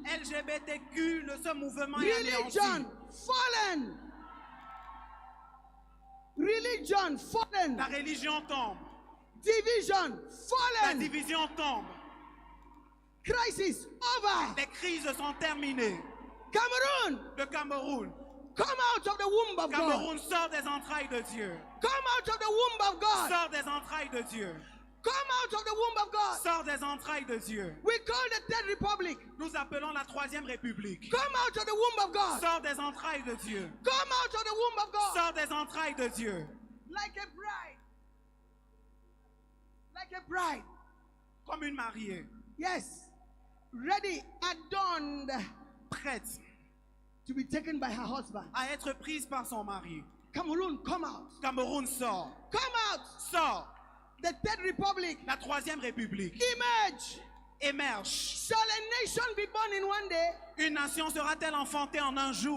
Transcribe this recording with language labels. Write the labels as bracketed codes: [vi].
[fr] LGBTQ, ce mouvement est anéanti. [en] Religion, fallen. Religion, fallen. [fr] La religion tombe. [en] Division, [fr] La [en] fallen. [fr] division tombe. [en] Crisis, over. [fr] Les crises sont terminées. [en] Cameroon, [fr] Le Cameroun. [en] come out of the womb of God. [fr] Cameroun sort des entrailles de Dieu. [en] Come out of the womb of God. [fr] Sort des entrailles de Dieu. [en] Come out of the womb of God. [fr] Sort des entrailles de Dieu. [en] We call the Third Republic. [fr] Nous appelons la Troisième République. [en] Come out of the womb of God. [fr] Sort des entrailles de Dieu. [en] Come out of the womb of God. [fr] Sort des entrailles de Dieu. [en] Like a bride. Like a bride. [fr] Comme une mariée. [en] Yes. Ready, adorned [fr] Prête [en] to be taken by her husband. [fr] à être prise par son mari. [en] Cameroon, come out. [fr] Cameroun sort. [en] Come out. [fr] Sort. [en] The Third Republic. [fr] La Troisième République [en] Emerge. [fr] émerge. [en] Shall a nation be born in one day? [fr] Une nation sera-t-elle enfantée en un jour?